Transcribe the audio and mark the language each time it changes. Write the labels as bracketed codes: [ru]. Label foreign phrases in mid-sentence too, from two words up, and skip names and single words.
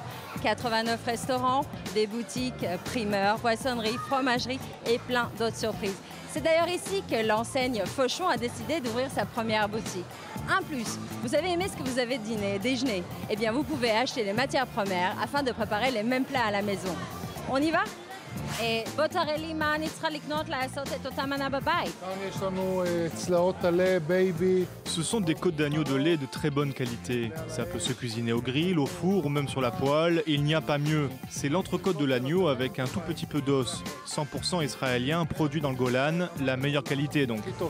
[fr] 89 restaurants, des boutiques, primeurs, poissonneries, fromageries et plein d'autres surprises. C'est d'ailleurs ici que l'enseigne Fauchon a décidé d'ouvrir sa première boutique. Un plus, vous avez aimé ce que vous avez déjeuné? Eh bien, vous pouvez acheter les matières premières afin de préparer les mêmes plats à la maison. On y va? [he] Et בוטרלי, מה אני צריכה לקנות לעשות את אותה מנה בבית? [fr] Ce sont des côtes d'agneau de lait de très bonne qualité. Ça peut se cuisiner au grill, au four ou même sur la poêle, et il n'y a pas mieux. C'est l'entrecôte de l'agneau avec un tout petit peu d'os. 100% israélien, produit dans le Golan, la meilleure qualité donc.